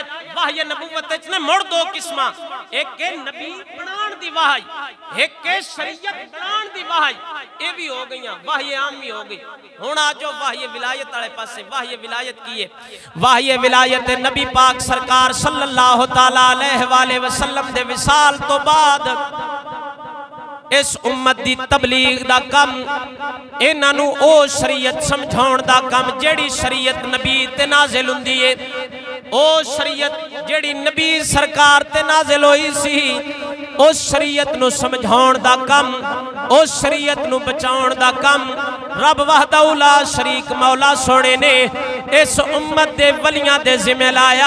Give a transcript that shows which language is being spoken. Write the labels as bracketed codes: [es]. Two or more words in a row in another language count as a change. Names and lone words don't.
[pa] وحیِ نبوت اچنے مڑ دو قسماں، ایک کے نبی بناون دی وحی، ایک کے شریعت بناون دی وحی. یہ بھی ہو گئیاں، وحیِ عام بھی ہو گئی۔ ہن آ جاؤ وحیِ ولایت والے پاسے. وحیِ ولایت کی ہے? وحیِ ولایت نبی پاک سرکار صلی اللہ تعالیٰ علیہ وسلم دے وصال توں بعد اس امت دی تبلیغ دا کم، انہاں نوں او شریعت سمجھاؤن دا کم جیہڑی شریعت نبی تے نازل ہندی ہے. او شریعت جیہڑی نبی سرکار تے نازل ہوئی سی، اس شریعت نوں سمجھاؤن دا کم، اس شریعت نوں بچاؤن دا کم رب وحدہٗ لا شریک مولا سوہنے نے اس امت دے ولیاں دے ذمے لایا.